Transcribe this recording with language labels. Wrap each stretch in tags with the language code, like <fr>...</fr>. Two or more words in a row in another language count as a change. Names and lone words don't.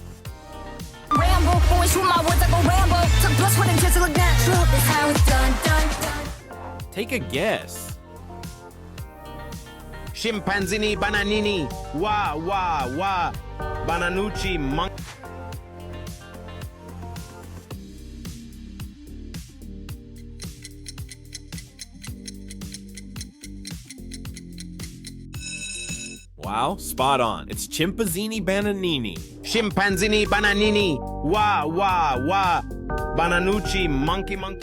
<en>Take a guess.</en> <it>Scimpanzini bananini, wah wah wah, bananucci monk.</it> <en>Wow, spot on. It's Chimpazzini Bananini.</en> <it>Scimpanzini bananini, wah wah wah, bananucci</it> <en>monkey monkey.</en>